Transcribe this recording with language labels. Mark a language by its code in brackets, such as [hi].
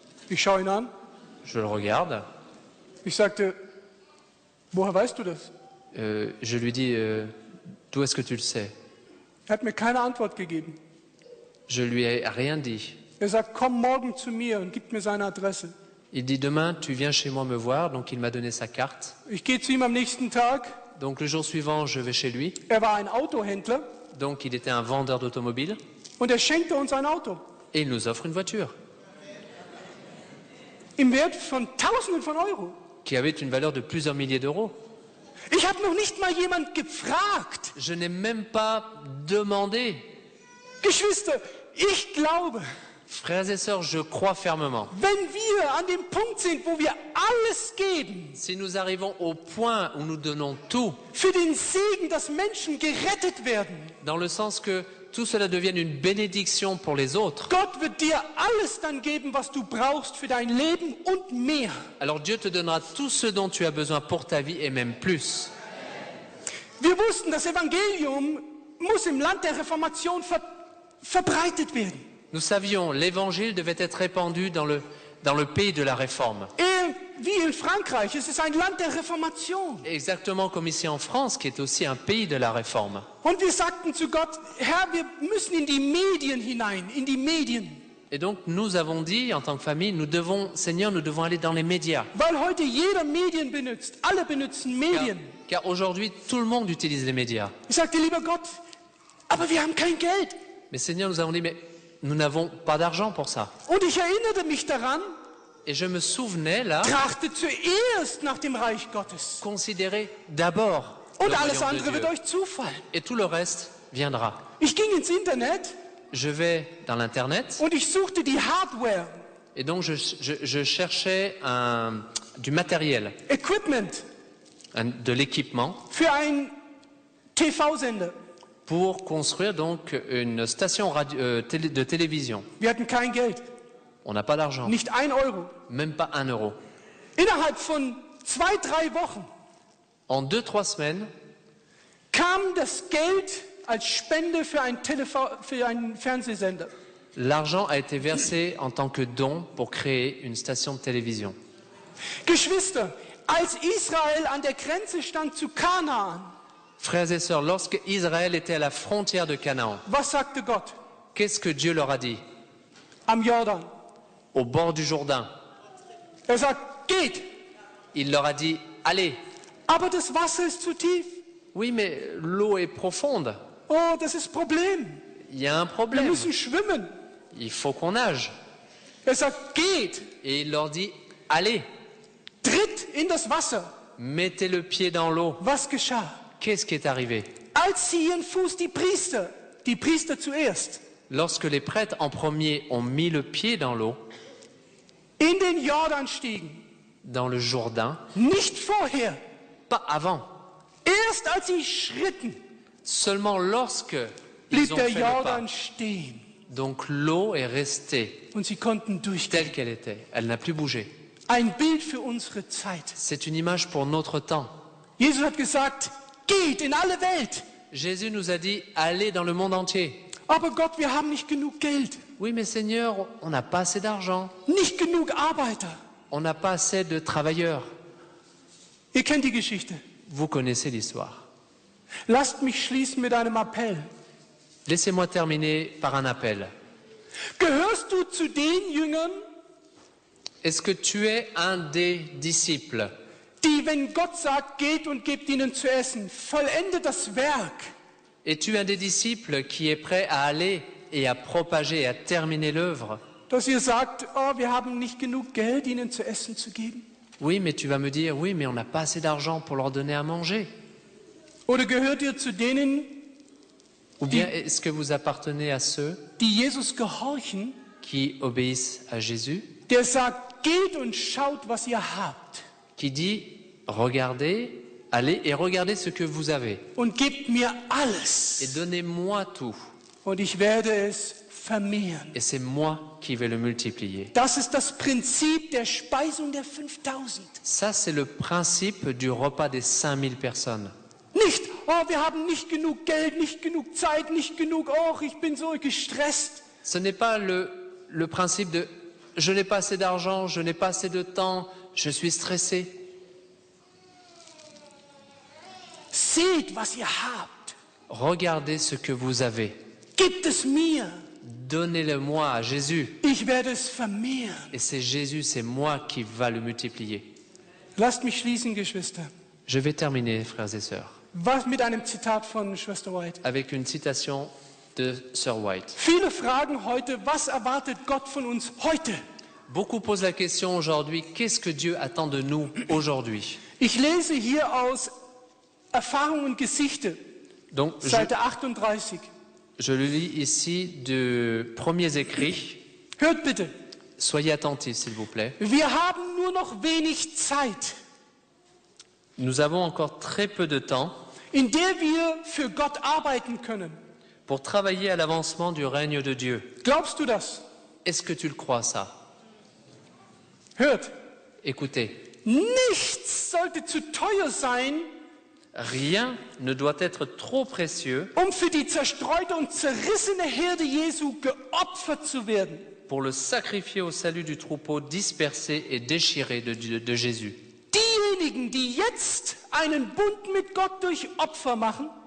[de] Ich schaue ihn an. [fr] Je le regarde. [de] Ich sagte, woher weißt du das? [fr] Je lui dis, d'où est-ce que tu le sais? [de] Er hat mir keine Antwort gegeben. [fr] Je lui ai rien dit. [de] Er sagt, komm morgen zu mir und gibt mir seine Adresse. [fr] Il dit, demain, tu viens chez moi me voir. Donc, il m'a donné sa carte. [de] Ich gehe zu ihm am nächsten Tag. [fr] Donc, le jour suivant, je vais chez lui. [de] Er war ein Autohändler [fr] Donc, il était un vendeur d'automobiles. [de] und er schenkte uns ein Auto. [fr] Et il nous offre une voiture [de] Im Wert von Tausenden von Euro. [fr] qui avait une valeur de plusieurs milliers d'euros. [de] Ich habe noch nicht mal jemand gefragt. [fr] Je n'ai même pas demandé. [de] Geschwister, ich glaube, [fr] Frères et sœurs, je crois fermement. [de] wenn wir an dem Punkt sind, wo wir alles geben, [fr] Si nous arrivons au point où nous donnons tout, [de] für den Segen, dass Menschen gerettet werden, [fr] dans le sens que tout cela devienne une bénédiction pour les autres, [de] Gott wird dir alles dann geben, was du brauchst für dein Leben und mehr. [fr] alors Dieu te donnera tout ce dont tu as besoin pour ta vie et même plus. [de] Wir wussten, das Evangelium muss im Land der Reformation verbreitet werden. [fr] Nous savions, l'évangile devait être répandu dans le pays de la réforme. Et [de] wie in Frankreich, es ist ein Land der Reformation. [fr] Exactement comme ici en France, qui est aussi un pays de la réforme. [de] Und wir sagten zu Gott, Herr, wir müssen in die Medien hinein, in die Medien. [fr] Et donc nous avons dit, en tant que famille, Seigneur, nous devons aller dans les médias. [de] Weil heute jeder Medien benutzt, alle benutzen Medien. [fr] Car aujourd'hui, tout le monde utilise les médias. [de] Ich sagte, lieber Gott, aber wir haben kein Geld. [fr] Mais Seigneur, nous avons dit, mais nous n'avons pas d'argent pour ça. [de] Und ich erinnerte mich daran, [fr] Et je me souvenais là, [de] trachte zuerst nach dem Reich Gottes. [fr] considérer d'abord le [de] Und alles [fr] royaume de [de] andere wird [fr] Dieu. [de] euch zufallen. [fr] Et tout le reste viendra. [de] Ich ging ins Internet [fr] Je vais dans l'internet [de] und ich suchte die Hardware, [fr] et donc je cherchais du matériel, [de] Equipment [fr] de l'équipement [de] für einen TV-Sender. [fr] pour construire donc une station de télévision. [de] Wir hatten kein Geld, [fr] On n'a pas d'argent, [de] nicht 1 Euro. [fr] même pas 1 euro. [de] Innerhalb von 2-3 Wochen [fr] En 2-3 semaines, [de] kam das Geld als Spende für einen Fernsehsender. [fr] l'argent a été versé en tant que don pour créer une station de télévision. [de] Geschwister, als Israel an der Grenze stand zu Kanaan, [fr] Frères et sœurs, lorsque Israël était à la frontière de Canaan, [de] was sagte Gott? [fr] qu'est-ce que Dieu leur a dit? [de] Am Jordan. [fr] Au bord du Jourdain, [de] Er sagt, geht, [fr] il leur a dit, allez. [de] aber das Wasser ist zu tief. [fr] Oui, mais l'eau est profonde. [de] Oh, das ist Problem. [fr] Il y a un [de] Wir [fr] problème. [de] müssen schwimmen. [fr] Il faut qu'on nage. [de] Er sagt, geht, [fr] Et il leur dit, allez, [de] tritt in das Wasser. [fr] mettez le pied dans l'eau. [de] Was geschah? [fr] Qu'est-ce qui est arrivé? [de] Als sie ihren Fuß, die Priester zuerst, [fr] Lorsque les prêtres en premier ont mis le pied dans l'eau, [de] in den Jordan stiegen, [fr] dans le Jourdain, [de] nicht vorher, [fr] pas avant, [de] erst als sie schritten, [fr] seulement lorsque [de] blieb [fr] ils ont [de] der [fr] fait le pas. [de] Jordan stehen [fr] Donc l'eau est restée [de] und sie konnten durchgehen. [fr] telle qu'elle était. Elle n'a plus bougé. [de] Ein Bild für unsere Zeit. [fr] C'est une image pour notre temps. [de] Jesus hat gesagt, geht in alle Welt. [fr] Jésus nous a dit, allez dans le monde entier. [de] Aber Gott, wir haben nicht genug Geld, [fr] Oui, mais Seigneur, on n'a pas assez d'argent. [de] nicht genug Arbeiter. [fr] On n'a pas assez de travailleurs. [de] Ihr kennt die Geschichte. [fr] Vous connaissez l'histoire. [de] Lasst mich schließen mit einem Appell. [fr] Laissez-moi terminer par un appel. [de] Gehörst du zu den Jüngern, [fr] Est-ce que tu es un des disciples [de] die, wenn Gott sagt, geht und gebt ihnen zu essen, vollendet das Werk? [fr] Es-tu un des disciples qui est prêt à aller et à propager et à terminer l'œuvre? [de] Dass ihr sagt, oh, wir haben nicht genug Geld, ihnen zu essen zu geben? [fr] Oui, mais tu vas me dire, oui, mais on n'a pas assez d'argent pour leur donner à manger. [de] Oder gehört ihr zu denen, [fr] Ou bien est-ce que vous appartenez à ceux [de] die Jesus gehorchen, [fr] qui obéissent à Jésus, [de] der sagt, geht und schaut, was ihr habt [fr] qui dit, regardez, allez et regardez ce que vous avez [de] und gebt mir [fr] et [de] alles [fr] donnez-moi tout. [de] und ich werde es vermehren. [fr] Et c'est moi qui vais le multiplier. [de] Das ist das Prinzip der Speisung der 5000. [fr] Ça, c'est le principe du repas des 5000 personnes. [de] Nicht, oh, wir haben nicht genug Geld, nicht genug Zeit, nicht genug, oh, ich bin so gestresst. [fr] Ce n'est pas le principe de « je n'ai pas assez d'argent, je n'ai pas assez de temps, je suis stressé ». [de] Seht, was ihr habt. [fr] Regardez ce que vous avez. [de] Gebt es mir. [fr] Donnez-le-moi à Jésus. [de] Ich werde es vermehren. [fr] Et c'est Jésus, c'est moi qui va le multiplier. [de] Lasst mich schließen, Geschwister. [fr] Je vais terminer, frères et sœurs, [de] Was mit einem Zitat von Schwester White. [fr] avec une citation de Sir White. [de] Viele fragen heute, was erwartet Gott von uns heute? [fr] Beaucoup posent la question aujourd'hui, qu'est-ce que Dieu attend de nous aujourd'hui? [de] Ich lese hier aus Erfahrung und Geschichte, [fr] Donc, [de] Seite 38. [fr] je le lis ici de premiers écrits. [de] Hört bitte. [fr] Soyez attentifs, s'il vous plaît. [de] Wir haben nur noch wenig Zeit, [fr] Nous avons encore très peu de temps [de] in der wir für Gott arbeiten können. [fr] pour travailler à l'avancement du règne de Dieu. [de] Glaubst du das? [fr] Est-ce que tu le crois, ça? [de] Hört. [fr] Écoutez, [de] Nichts sollte zu teuer sein, [fr] rien ne doit être trop précieux [de] für die zerstreute und zerrissene Herde Jesu geopfert zu werden. [fr] pour le sacrifier au salut du troupeau dispersé et déchiré de Jésus. [de] Diejenigen, die jetzt einen Bund mit Gott durch Opfer machen,